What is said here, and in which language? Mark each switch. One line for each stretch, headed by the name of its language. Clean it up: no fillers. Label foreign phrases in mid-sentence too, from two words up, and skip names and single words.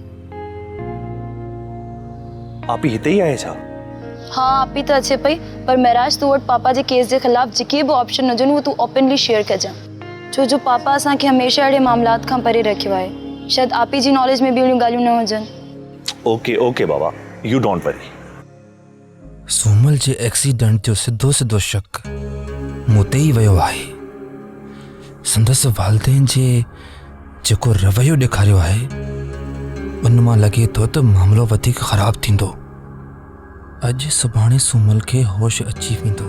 Sindhi: आपी हिते ई आहे छा? हाँ आपी त अचे पई, पर महराज तूं वटि पापा जे केस जे ख़िलाफ़ जेके बि ऑप्शन हुजनि उहो तूं
English: openly share
Sindhi: कजां, छो जो पापा असांखे हमेशह अहिड़े मामलात खां परे रखियो आहे। शायदि आपी जी नॉलेज में बि अहिड़ियूं ॻाल्हियूं न हुजनि।
English: ok baba, you don't worry.
Sindhi: सुमल जे एक्सीडेंट जो सिधो शक मूं ते ई वियो आहे। संदसि वालदेन जे जेको रवैयो ॾेखारियो आहे उन मां लॻे थो त मामिलो वधीक ख़राब थींदो। अॼु सुभाणे सुमल खे होश अची वेंदो।